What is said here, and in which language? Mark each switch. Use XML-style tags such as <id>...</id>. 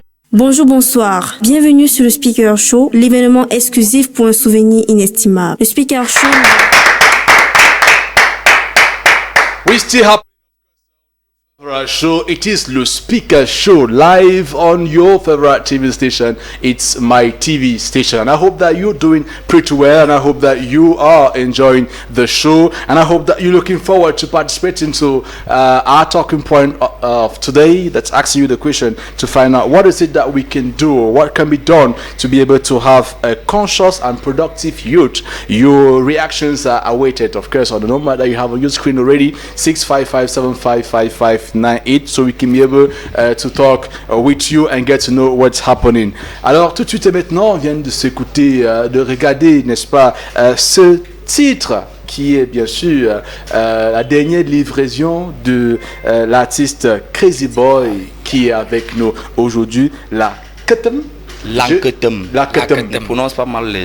<fr>Bonjour, bonsoir. Bienvenue sur le Speaker Show, l'événement exclusif pour un souvenir inestimable. Le Speaker Show.</fr> <en>We still have favorite show. It is the Speaker Show live on your favorite TV station. It's my TV station, and I hope that you're doing pretty well, and I hope that you are enjoying the show, and I hope that you're looking forward to participating to our talking point of today. That's asking you the question to find out what is it that we can do, or what can be done to be able to have a conscious and productive youth. Your reactions are awaited, of course, on the number that you have on your screen already, 655-7555-98, so we can be able to talk with you and get to know what's happening.</en> <fr>Alors tout de suite et maintenant, on vient de s'écouter, de regarder, n'est-ce pas, ce titre qui est bien sûr la dernière livraison de l'artiste Crazy Boy qui est avec nous aujourd'hui, l'Anketum. L'Anketum. Prononce pas mal les</fr>